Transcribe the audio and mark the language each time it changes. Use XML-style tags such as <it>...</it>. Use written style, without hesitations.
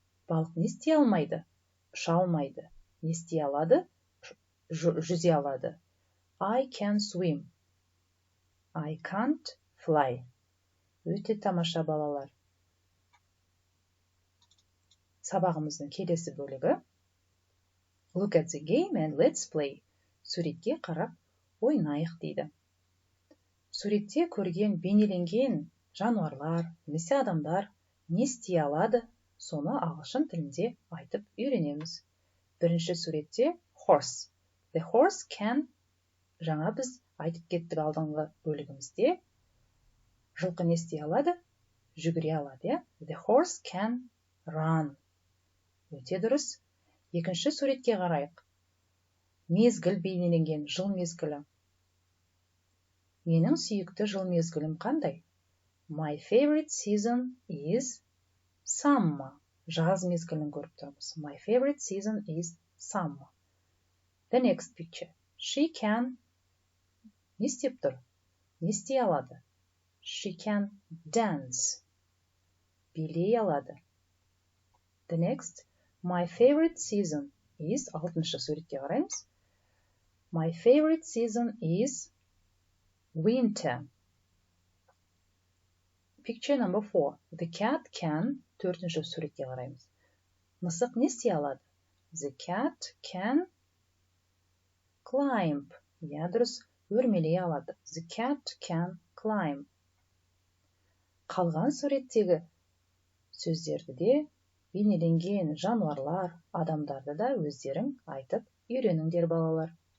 <kk>Балық не істей алмайды? Ұша алмайды. Не істей алады?</kk> <en>Жүзе алады. I can swim. I can't fly.</en> <kk>Өте тамаша балалар. Сабағымыздың келесі бөлігі.</kk> <en>Look at the game and let's play.</en> <kk>Суретке қарап ойнайық дейді. Суретте көрген, бейнеленген жануарлар, немесе адамдар не істей алады, соны ағылшын тілінде айтып үйренеміз. Бірінші суретте horse. The horse can, жаңа біз айтып кеттік алдыңғы бөлігімізде, жылқы не істей алады? Жүгіре алады, The horse can run. Өте дұрыс. Екінші суретке қарайық. Мезгіл бейнеленген, жыл мезгілі. Менің сүйікті жыл мезгілім қандай?</kk> <en>My favorite season is summer.</en> <kk>Жаз мезгілін көріп тұрмыз.</kk> <en>My favorite season is summer.</en> <kk>The next picture. She can... Не істеп тұр? Не істей алады?</kk> <en>She can dance. Билей алады. The next. My favorite season is...</en> <kk>Алтыншы суретке қараймыз.</kk> <en>My favorite season is winter. Picture number 4. The cat can...</en> <kk>Төртінші суретке қараймыз. Мысық не істей алады? The cat can climb. Я, дұрыс, өрмелей алады. The cat can climb. Қалған суреттегі сөздерді де бейнеленген жануарлар, адамдарды да өздерің айтып үйреніңдер, балалар.</kk>